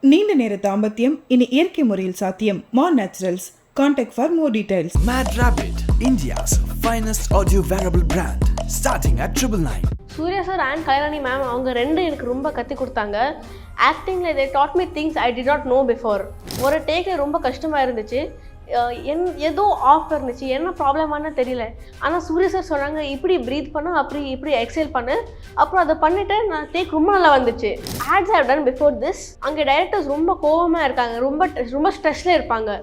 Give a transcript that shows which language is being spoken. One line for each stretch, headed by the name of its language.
Tamil: நேர தாம்பத்தியம் இனி இயற்கை முறையில் சாத்தியம்.
English: More Naturals. Contact for more details. Mad Rabbit, India's finest audio wearable brand, starting at 999.
Tamil: Surya sir and Kalairani ma'am அவங்க ரெண்டு எனக்கு ரொம்ப கற்றுக் கொடுத்தாங்க.
English: ஆக்டிங்கில் they taught me things I did not know before.
Tamil: ஒரு டேக்கில் ரொம்ப கஷ்டமாக இருந்துச்சு. ஏதோ ஆஃப் இருந்துச்சு, என்ன ப்ராப்ளமானு தெரியல. ஆனால் சூர்யா சார் சொன்னாங்க இப்படி ப்ரீத் பண்ணு, இப்படி எக்ஸைல் பண்ணு. அப்புறம் அதை பண்ணிவிட்டு நான் டேக் ரொம்ப நல்லா வந்துச்சு.
English: Ads have done before this.
Tamil: அங்கே டைரக்டர்ஸ் ரொம்ப கோவமாக இருக்காங்க, ரொம்ப ஸ்ட்ரெஸ்ல இருப்பாங்க.